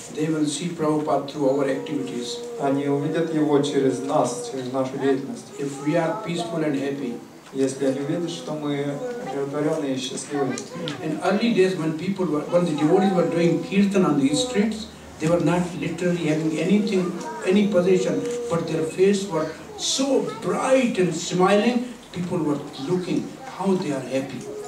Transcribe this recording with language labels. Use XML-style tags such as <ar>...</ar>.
<en>They will see Prabhupada through our activities.</en> <ru>Они увидят его через нас, через нашу деятельность.</ru> <en>If we are peaceful and happy.</en> <ru>Если они увидят, что мы удовлетворенные и счастливые.</ru> <en>In early days, when the devotees were doing kirtan on the streets, they were not literally having any possession, but their faces were so bright and smiling. People were looking how they are happy.</en>